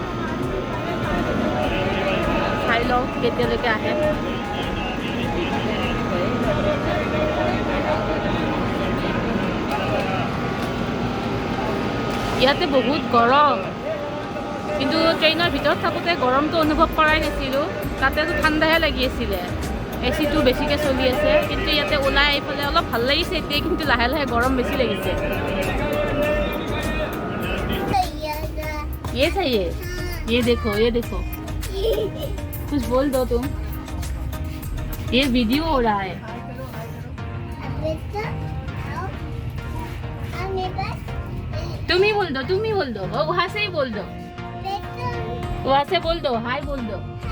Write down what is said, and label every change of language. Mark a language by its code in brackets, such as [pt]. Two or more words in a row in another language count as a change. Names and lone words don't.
[as] চাই লওঁ কেতিয়ালৈকে আহে ইয়াতে বহুত গৰম কিন্তু ট্ৰেইনৰ ভিতৰত থাকোঁতে গৰমটো অনুভৱ কৰাই নাছিলোঁ তাতেতো ঠাণ্ডাহে লাগি আছিলে এচিটো বেছিকৈ চলি আছে কিন্তু ইয়াতে ওলাই আহি পেলাই অলপ ভাল লাগিছে এতিয়া কিন্তু লাহে লাহে গৰম বেছি লাগিছে [hi] ये चाहिए ये देखो कुछ बोल दो तुम ये वीडियो हो रहा है तुम ही बोल दो वहाँ से ही बोल दो वहाँ से बोल दो हाय बोल दो